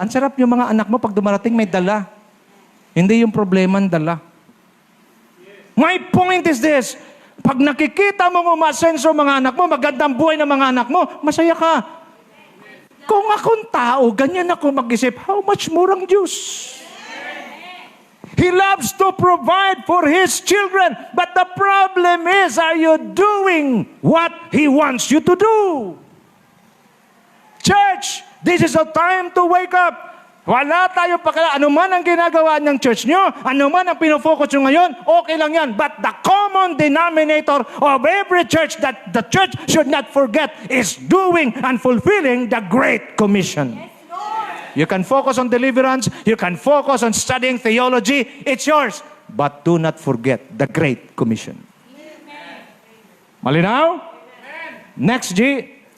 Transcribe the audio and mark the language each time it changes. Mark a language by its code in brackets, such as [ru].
[tl] Ang sarap yung mga anak mo pag dumarating, may dala. Hindi yung problema ang dala. [en] My point is this, [tl] pag nakikita mo umasenso mga anak mo, magandang buhay ng mga anak mo, masaya ka. Kung akong tao, ganyan ako mag-isip, [en] how much more [tl] ang Diyos? [en] He loves to provide for His children, but the problem is, are you doing what He wants you to do? Church, this is a time to wake up. [tl] Wala tayo pakala. Ano man ang ginagawa ng church nyo, ano man ang pinofocus nyo ngayon, okay lang yan. [en] But the common denominator of every church that the church should not forget is doing and fulfilling the Great Commission. You can focus on deliverance. You can focus on studying theology. It's yours. But do not forget the Great Commission. [tl] Malinaw? [en] Next, G.